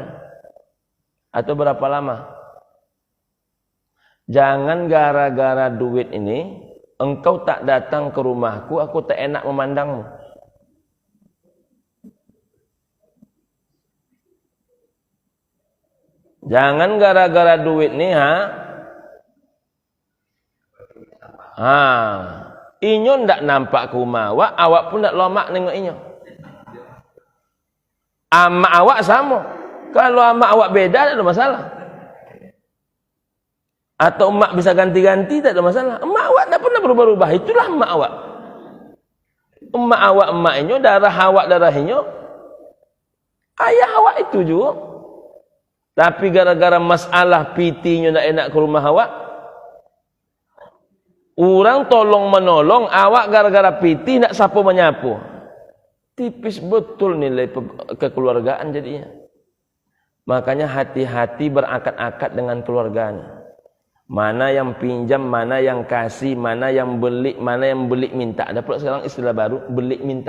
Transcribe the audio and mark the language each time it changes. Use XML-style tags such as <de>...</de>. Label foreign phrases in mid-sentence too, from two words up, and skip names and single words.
<id>Atau berapa lama? Jangan gara-gara duit ini engkau tak datang ke rumahku, aku tak enak memandangmu.</id> <min>Jangan gara-gara duit ni inyo ndak nampak ke rumah awak pun ndak lomak nengok inyo. Ama awak sama. Kalau ama awak beda tak ada masalah. Atau emak bisa ganti-ganti tak ada masalah. Emak awak tak pernah berubah-ubah. Itulah emak awak. Emak awak emak inyo, darah awak darah inyo. Ayah awak itu juga. Tapi gara-gara masalah PT inyo ndak enak ke rumah awak, orang tolong menolong awak gara-gara PT nak sapu menyapu.</min> <id>Tipis betul nilai kekeluargaan jadinya. Makanya hati-hati berakad-akad dengan keluarganya. Mana yang pinjam, mana yang kasih, mana yang beli minta. Ada pula sekarang istilah baru, beli minta.</id>